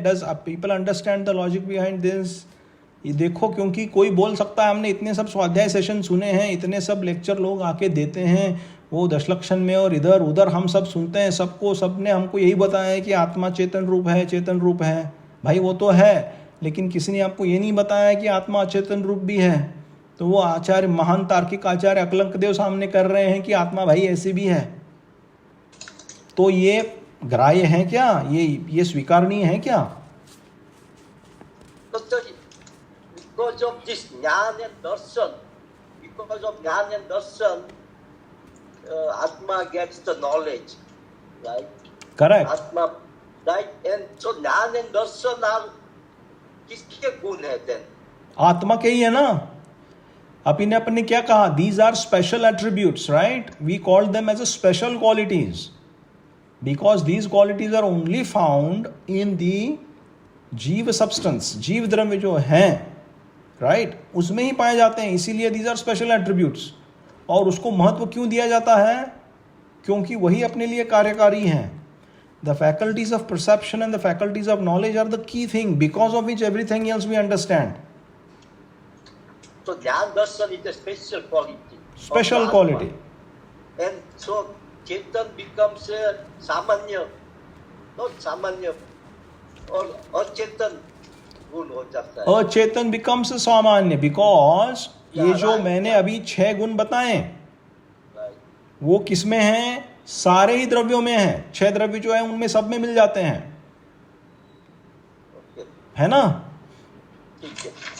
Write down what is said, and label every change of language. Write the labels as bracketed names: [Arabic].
[English] Does people understand the logic behind this? [Hindi] ये देखो, क्योंकि कोई बोल सकता है हमने इतने सब स्वाध्याय सेशन सुने हैं, इतने सब लेक्चर लोग आके देते हैं, वो दशलक्षण में और इधर उधर हम सब सुनते हैं, सबने हमको यही बताया है कि आत्मा चेतन रूप है, चेतन रूप है। भाई वो तो है, लेकिन किसी ने आपको ये नहीं बताया कि आत्मा अचेतन रूप भी है। तो वो आचार्य, महान तार्किक आचार्य अकलंक देव सामने कर रहे हैं कि आत्मा भाई ऐसी भी है। तो ये ग्राह्य है क्या? ये स्वीकारनीय है क्या? [English] Totally, because of this jnana and darshan, because of jnana and darshan, Atma gets the knowledge, right? Correct. Atma, right? And so jnana and darshan are [Hindi] किसके गुण है [English] then? [Hindi] आत्मा के ही है ना. अपन ने क्या कहा? [English] These are special attributes, right? We call them as a special qualities because these qualities are only found in the jiva substance. [Hindi] जीव द्रव्य जो है, राइट, उसमें ही पाए जाते हैं. इसीलिए [English] These are special attributes. [Hindi] और उसको महत्व क्यों दिया जाता है? क्योंकि वही अपने लिए कार्यकारी हैं. [English] The faculties of perception and the faculties of knowledge are the key thing because of which everything else we understand. So jnana darshan is a special quality. Special of Atma. quality. And so Chetan becomes a samanya, not samanya, or [Hindi] अचेतन गुण हो जाता है. [English] अचेतन becomes a सामान्य because ये Yeah, [Hindi] जो [English] right, [Hindi] मैंने [English] yeah. [Hindi] अभी 6 गुण बताए [English] Right. [Hindi] वो किस में हैं? सारे ही द्रव्यों में हैं. 6 द्रव्य जो है उनमें सब में मिल जाते हैं, [English] Okay. [Hindi] है ना? ठीक है.